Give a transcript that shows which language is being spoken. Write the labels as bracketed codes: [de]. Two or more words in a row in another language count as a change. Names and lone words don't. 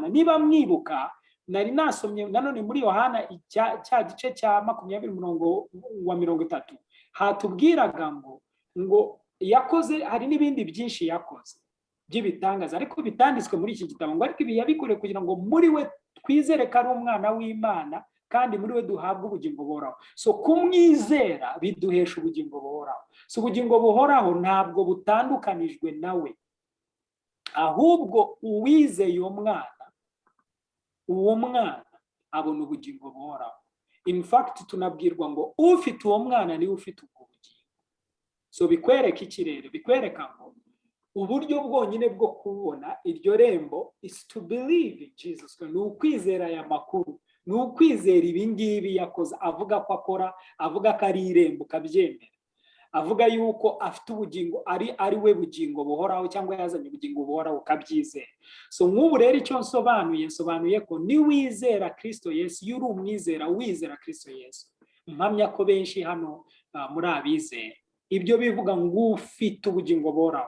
[rw] Niba mwibuka nari nasomye nanone muri Yohana cya gice cya 20:30 hatubwiraga ngo yakoze, hari n'ibindi byinshi yakoze by'ibitangaza ariko bitanditswe muri iki gitabo, ngo ariko ibi yabikoreye kugira ngo muri we twizere ko ari umwana w'Imana kandi muri we duhabwa ubugingo buhoraho. So kumwizera biduhesha ubugingo buhoraho. So ubugingo buhoraho ntabwo butandukanijwe nawe, ahubwo uwizeye uwo mwana abona ubugingo buhoraho. [en] In fact [rw] tunabwirwa ngo ufite uwo mwana niwe ufite ubwo bugingo. So bikwereka ikirere, bikwereka ngo uburyo bwonyine bwo kubona iryo rembo [en] is to believe in Jesus. [rw] Ni ukwizera aya makuru, ni ukwizera ibingibi yakoze, avuga ko akora, avuga ko ari irembo, kabyemera, avuga yuko afite ubugingo, ari we bugingo buhoraho cyangwa yazanye ubugingo buhoraho, kabyizera. So nk'ubu rero icyo nsobanuye ko ni wizera Kristo Yesu, yuri umwizera wizera Kristo Yesu, mpamya ko benshi hano muri abizera ibyo bivuga ngo ufite ubugingo buhoraho.